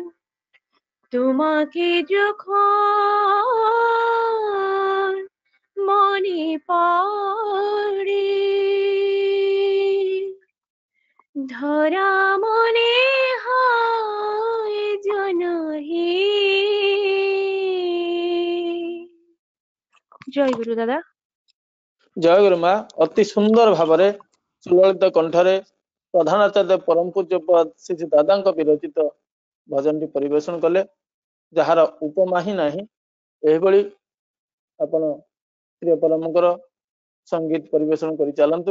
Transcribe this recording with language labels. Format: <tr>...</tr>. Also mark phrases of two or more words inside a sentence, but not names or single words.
<bn>তোমাকে যখন মনে পড়ে, ধরা মনে হয় জনহীন। জয় গুরু দাদা।</bn> <or>ଜୟ ଗୁରୁମା। ଅତି ସୁନ୍ଦର ଭାବରେ ସୁଲଳିତ କଣ୍ଠରେ ପ୍ରଧାନାଚାର୍ଯ୍ୟ ପରମ ପୂଜ୍ୟପାଦ ଶ୍ରୀ ଦାଦାଙ୍କ ବିରଚିତ ଭଜନଟି ପରିବେଷଣ କଲେ, ଯାହାର ଉପମା ହିଁ ନାହିଁ। ଏହିଭଳି ଆପଣ ପ୍ରିୟ ପରମଙ୍କର ସଙ୍ଗୀତ ପରିବେଷଣ କରି ଚାଲନ୍ତୁ।</or>